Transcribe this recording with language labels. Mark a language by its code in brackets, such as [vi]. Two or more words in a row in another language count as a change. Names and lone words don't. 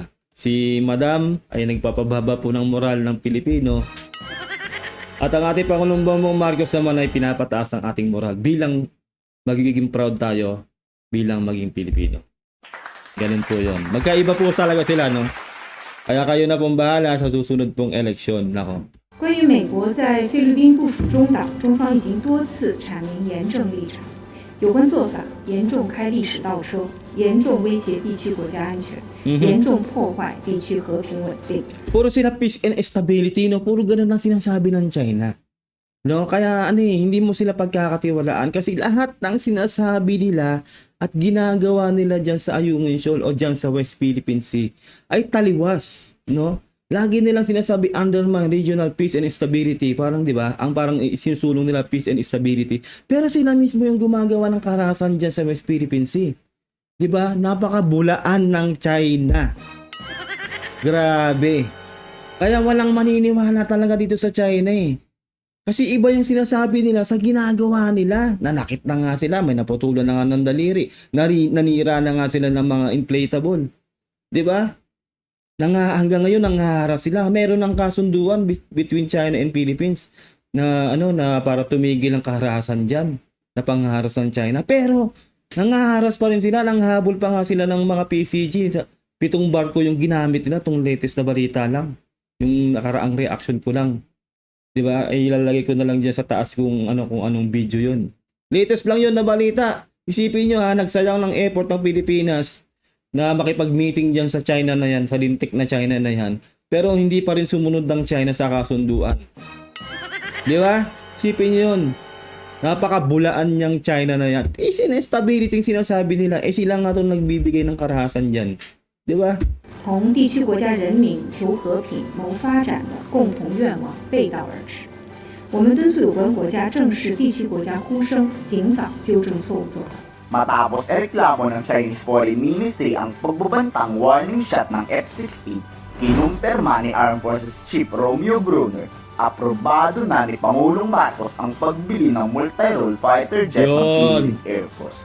[tl] Si Madam ay nagpapababa po ng moral ng Pilipino. At ang ating Pangulong Bongbong Marcos naman ay pinapataas ang ating moral bilang magiging proud tayo bilang maging Pilipino. Ganun po yun. Magkaiba po talaga sila, no? Kaya kayo na pong bahala sa susunod pong eleksyon. Nako. [zh] 关于美国在菲律宾部署中党，中方已经多次阐明严正立场，有关做法严重开历史倒车，严重威胁地区国家安全，严重破坏地区和平稳定。 [tl] Puro sila [en] peace and stability, [tl] no? Puro ganun ang sinasabi ng China. No, kaya hindi mo sila pagkakatiwalaan kasi lahat ng sinasabi nila at ginagawa nila diyan sa Ayungin Shoal o diyan sa West Philippine Sea ay taliwas, no? Lagi nilang sinasabi [en] undermine regional peace and stability, [tl] parang 'di ba? Ang parang sinusulong nila [en] peace and stability. [tl] Pero sila mismo yung gumagawa ng karahasan diyan sa West Philippine Sea. 'Di ba? Napakabulaan ng China. Grabe. Kaya walang maniniwala talaga dito sa China eh. Kasi iba yung sinasabi nila sa ginagawa nila. Nanakit na nga sila, may naputulan na nga ng daliri. Nanira na nga sila ng mga inflatable. 'Di ba? Hanggang ngayon nangaharas sila. Meron ng kasunduan [en] between China and Philippines [tl] na na para tumigil ang kaharasan diyan, na pangharas ng China. Pero nangaharas pa rin sila, nanghabol pa nga sila ng mga PCG. 7 barko yung ginamit nila, tong latest na balita lang. Yung nakaraang reaction ko lang. 'Di ba? Ay ilalagay ko na lang diyan sa taas kung anong video 'yun. Latest lang 'yun na balita. Isipin niyo nagsayang ng effort ng Pilipinas na makipag-meeting diyan sa China na 'yan, sa lintik na China na 'yan. Pero hindi pa rin sumunod ng China sa kasunduan. 'Di ba? Isipin niyo 'yun. Napakabulaan niyang China na 'yan. [en] Peace and stability [tl] yung sinasabi nila. Sila nga 'tong nagbibigay ng karahasan diyan. Di ba? [zh] 同地区国家人民求和平、谋发展的共同愿望背道而驰。我们敦促有关国家正视地区国家呼声，尽早纠正错误做法。 [tl] Matapos ereklamo ng Chinese Foreign Ministry ang pagbubantang [en] warning shot [tl] ng F-16, kinumpirma ni Armed Forces Chief Romeo Brunner, aprobado na ni Pangulong Marcos ang pagbili ng [en] multi-role fighter jet [tl] ng Yun. Philippine Air Force.